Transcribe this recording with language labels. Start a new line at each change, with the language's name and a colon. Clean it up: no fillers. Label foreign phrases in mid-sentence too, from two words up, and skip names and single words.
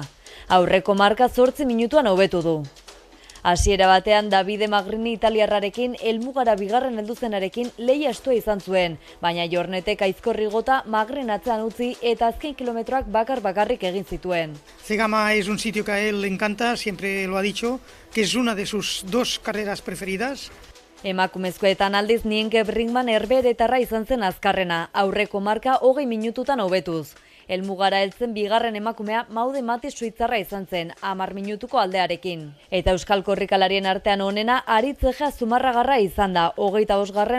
Basque: Aurreko marka 8 minutuan hobetu du. Hasiera batean Davide Magrini italiarrarekin helmugara bigarren helduzenarekin lehia estua izan zuen, baina Jornetek Aizkorri gota Magrin atzean utzi eta azken kilometroak bakarrik egin zituen.
Spanish: Zegama es un sitio que a él le encanta, siempre lo ha dicho, que es una de sus 2 carreras preferidas.
Basque: Emakumezkoetan aldiz Nienke Brinkman herberetarra izan zen azkarrena, aurreko marka 20 minututan hobetuz. Helmugara heltzen bigarren emakumea Maude Mati suitzarra izan zen, 10 minutuko aldearekin. Eta euskal korrikalarien artean onena Aritz Egea Zumarragarra izan da, 25.